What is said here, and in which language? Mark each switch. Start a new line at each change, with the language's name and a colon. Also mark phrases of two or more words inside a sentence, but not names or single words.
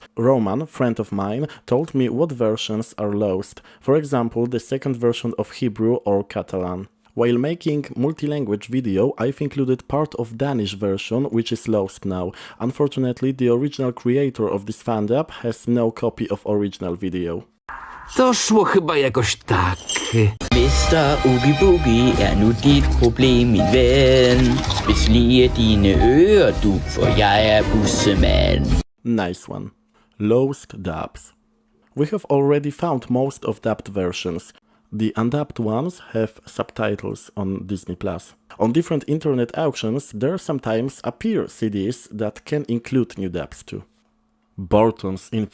English: Roman, friend of mine, told me what versions are lost. For example, the second version of Hebrew or Catalan. While making multi-language video, I've included part of Danish version, which is lost now. Unfortunately, the original creator of this fandub has no copy of original video.
Polish: To szło chyba jakoś tak.
English: Mr.
Danish: Oogie Boogie nu dit problem, min ven. Spids lige dine ører, du, for jeg bussemand.
English: Nice one. Lost dubs. We have already found most of dubbed versions. The undubbed ones have subtitles on Disney+. On different internet auctions, there sometimes appear CDs that can include new dubs too.